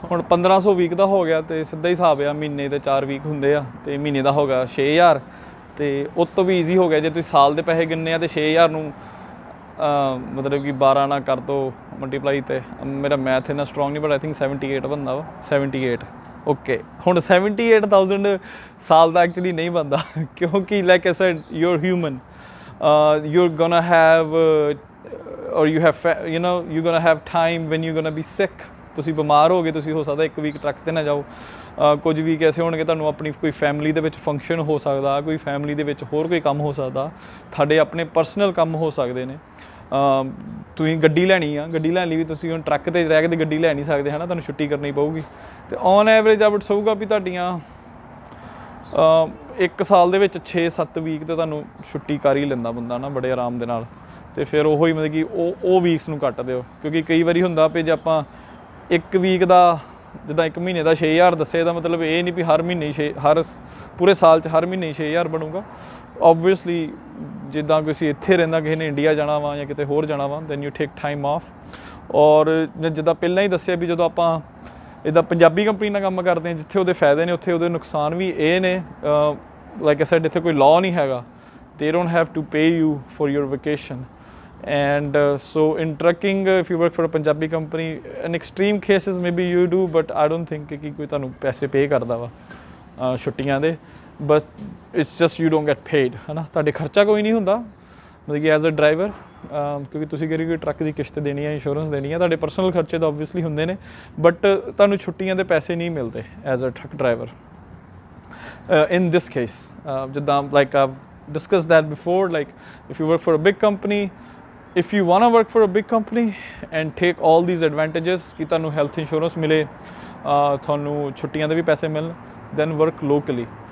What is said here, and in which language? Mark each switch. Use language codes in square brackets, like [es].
[pa] ਹੁਣ 1500 ਵੀਕ ਦਾ ਹੋ ਗਿਆ ਤੇ ਸਿੱਧਾ ਹੀ ਹਿਸਾਬ ਆ, ਮਹੀਨੇ ਦੇ 4 ਵੀਕ ਹੁੰਦੇ ਆ ਤੇ ਮਹੀਨੇ ਦਾ ਹੋ ਗਿਆ 6000। ਤੇ ਉਸ ਤੋਂ ਵੀ ਈਜ਼ੀ ਹੋ ਗਿਆ ਜੇ ਤੁਸੀਂ ਸਾਲ ਦੇ ਪੈਸੇ ਗਿਣਨੇ ਆ ਤੇ 6000 ਨੂੰ ਮਤਲਬ ਕਿ 12 ਨਾਲ ਕਰ ਦੋ ਮਲਟੀਪਲਾਈ। ਤੇ ਮੇਰਾ ਮੈਥ ਇੰਨਾ ਸਟਰੋਂਗ ਨਹੀਂ, [en] but I think [pa] 78 ਬਣਦਾ ਵਾ, 78 ਓਕੇ। ਹੁਣ 78,000 ਸਾਲ ਦਾ ਐਕਚੁਅਲੀ ਨਹੀਂ ਬਣਦਾ, ਕਿਉਂਕਿ [en] Like I said your human, you're gonna have or you have you know you're gonna have time when you're gonna be sick। [pa] ਤੁਸੀਂ ਬਿਮਾਰ ਹੋ ਗਏ, ਤੁਸੀਂ ਹੋ ਸਕਦਾ ਇੱਕ ਵੀਕ ਟਰੱਕ 'ਤੇ ਨਾ ਜਾਓ। ਕੁਝ ਵੀਕ ਐਸੇ ਹੋਣਗੇ ਤੁਹਾਨੂੰ ਆਪਣੀ ਕੋਈ ਫੈਮਿਲੀ ਦੇ ਵਿੱਚ ਫੰਕਸ਼ਨ ਹੋ ਸਕਦਾ, ਕੋਈ ਫੈਮਿਲੀ ਦੇ ਵਿੱਚ ਹੋਰ ਕੋਈ ਕੰਮ ਹੋ ਸਕਦਾ, ਤੁਹਾਡੇ ਆਪਣੇ ਪਰਸਨਲ ਕੰਮ ਹੋ ਸਕਦੇ ਨੇ। ਤੁਸੀਂ ਗੱਡੀ ਲੈਣੀ ਆ, ਗੱਡੀ ਲੈਣ ਲਈ ਵੀ ਤੁਸੀਂ ਹੁਣ ਟਰੱਕ 'ਤੇ ਰਹਿ ਕੇ ਤਾਂ ਗੱਡੀ ਲੈ ਨਹੀਂ ਸਕਦੇ ਹੈ ਨਾ, ਤੁਹਾਨੂੰ ਛੁੱਟੀ ਕਰਨੀ ਪਊਗੀ। ਅਤੇ ਔਨ ਐਵਰੇਜ ਆਵਟ ਸਹੂਗਾ ਵੀ ਤੁਹਾਡੀਆਂ ਇੱਕ ਸਾਲ ਦੇ ਵਿੱਚ 6-7 ਵੀਕ ਤੇ ਤੁਹਾਨੂੰ ਛੁੱਟੀ ਕਰ ਹੀ ਲੈਂਦਾ ਬੰਦਾ ਨਾ ਬੜੇ ਆਰਾਮ ਦੇ ਨਾਲ। ਅਤੇ ਫਿਰ ਉਹੋ ਹੀ ਮਤਲਬ ਕਿ ਉਹ ਵੀਕਸ ਨੂੰ ਕੱਟ ਦਿਓ, ਕਿਉਂਕਿ ਕਈ ਵਾਰੀ ਹੁੰਦਾ ਵੀ ਜੇ ਆਪਾਂ ਇੱਕ ਵੀਕ ਦਾ ਜਿੱਦਾਂ ਇੱਕ ਮਹੀਨੇ ਦਾ 6000 ਦੱਸੇ ਦਾ ਮਤਲਬ ਇਹ ਨਹੀਂ ਵੀ ਹਰ ਮਹੀਨੇ ਪੂਰੇ ਸਾਲ 'ਚ ਹਰ ਮਹੀਨੇ 6000 ਬਣੂਗਾ। ਓਬਵੀਅਸਲੀ ਜਿੱਦਾਂ ਕਿਸੇ ਇੱਥੇ ਰਹਿੰਦਾ, ਕਿਸੇ ਨੇ ਇੰਡੀਆ ਜਾਣਾ ਵਾ ਜਾਂ ਕਿਤੇ ਹੋਰ ਜਾਣਾ ਵਾ, [en] Then you take time off. [pa] ਔਰ ਜਿੱਦਾਂ ਪਹਿਲਾਂ ਹੀ ਦੱਸਿਆ ਵੀ ਜਦੋਂ ਆਪਾਂ ਇੱਦਾਂ ਪੰਜਾਬੀ ਕੰਪਨੀ ਨਾਲ ਕੰਮ ਕਰਦੇ ਹਾਂ, ਜਿੱਥੇ ਉਹਦੇ ਫਾਇਦੇ ਨੇ ਉੱਥੇ ਉਹਦੇ ਨੁਕਸਾਨ ਵੀ ਇਹ ਨੇ। [en] like I said [pa] ਇੱਥੇ ਕੋਈ ਲਾਅ ਨਹੀਂ ਹੈਗਾ, [en] they don't have to pay you for your vacation। And so in trucking, if you work for a Punjabi company, in extreme cases maybe you do, but I don't think [pa] ਕਿ ਕੋਈ ਤੁਹਾਨੂੰ ਪੈਸੇ ਪੇ ਕਰਦਾ ਵਾ ਛੁੱਟੀਆਂ ਦੇ। [en] but it's just you don't get paid [pa] ਹੈ ਨਾ, ਤੁਹਾਡੇ ਖਰਚਾ ਕੋਈ ਨਹੀਂ ਹੁੰਦਾ ਮਤਲਬ ਕਿ [en] as a driver, [pa] ਕਿਉਂਕਿ ਤੁਸੀਂ ਕਿਹੜੀ ਕੋਈ ਟਰੱਕ ਦੀ ਕਿਸ਼ਤ ਦੇਣੀ ਹੈ, ਇੰਸ਼ੋਰੈਂਸ ਦੇਣੀ ਹੈ, ਤੁਹਾਡੇ ਪਰਸਨਲ ਖਰਚੇ ਤਾਂ ਓਬਵੀਅਸਲੀ ਹੁੰਦੇ ਨੇ, ਬਟ ਤੁਹਾਨੂੰ ਛੁੱਟੀਆਂ ਦੇ ਪੈਸੇ ਨਹੀਂ ਮਿਲਦੇ [en] As a truck driver. in this case [pa] ਜਿੱਦਾਂ [en] like I've discussed that before, like if you work for a big company, if you want to work for a big company and take all these advantages [pa] ਕਿ ਤੁਹਾਨੂੰ health insurance ਮਿਲੇ, ਤੁਹਾਨੂੰ ਛੁੱਟੀਆਂ ਦੇ ਵੀ ਪੈਸੇ ਮਿਲਣ, [en] then work locally।